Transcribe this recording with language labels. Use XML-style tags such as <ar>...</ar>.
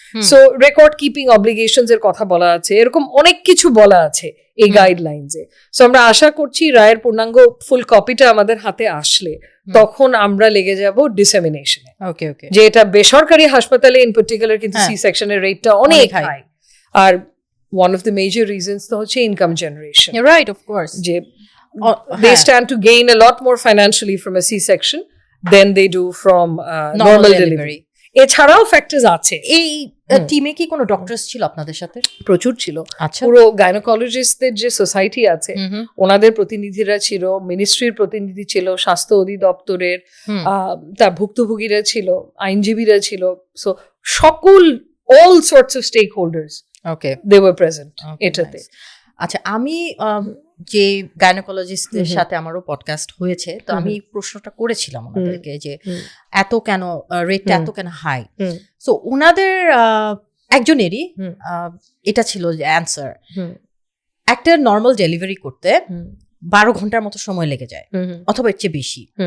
<bn>So record keeping obligations এর কথা বলা আছে, এরকম অনেক কিছু বলা আছে এই গাইডলাইনসে। সো আমরা আশা করছি রায়ের পূর্ণাঙ্গ ফুল কপিটা আমাদের হাতে আসলে তখন আমরা লেগে যাব ডিসেমিনেশনে। যে এটা বেসরকারি হাসপাতালে ইন পার্টিকুলার কিন্তু সি সেকশনের রেটটা অনেক high.</bn> <en>আর one of the major reasons</en> <bn>তো হচ্ছে</bn> <en>income generation. You're right, of course. যে they stand to gain a lot more financially from a C-section than they do from normal delivery.</en> <bn>এছাড়াও factors আছে। এই টিমে কি কোনো doctors ছিল আপনাদের সাথে? প্রচুর ছিল। আচ্ছা, পুরো গাইনোকোলজিস্টদের যে সোসাইটি আছে ওনাদের প্রতিনিধিরা ছিল, মিনিস্ট্রির প্রতিনিধি ছিল, স্বাস্থ্য অধিদপ্তরের তার ভুক্তভোগীরা ছিল, আইনজীবীরা ছিল। সো সকল</bn> <en>all sorts of stakeholders they were present</en> <bn>এটাতে। আচ্ছা, আমি যে গাইনোকোলজিস্টদের সাথে আমারও পডকাস্ট হয়েছে, তো আমি প্রশ্নটা করেছিলাম ওনাদেরকে যে এত কেন রেটটা এত কেন হাই। সো ওনাদের একজনেরই এটা ছিল যে অ্যান্সার, একটা নর্মাল ডেলিভারি করতে 12 ঘন্টার মতো সময় লেগে যায় অথবা এর চেয়ে বেশি।</bn>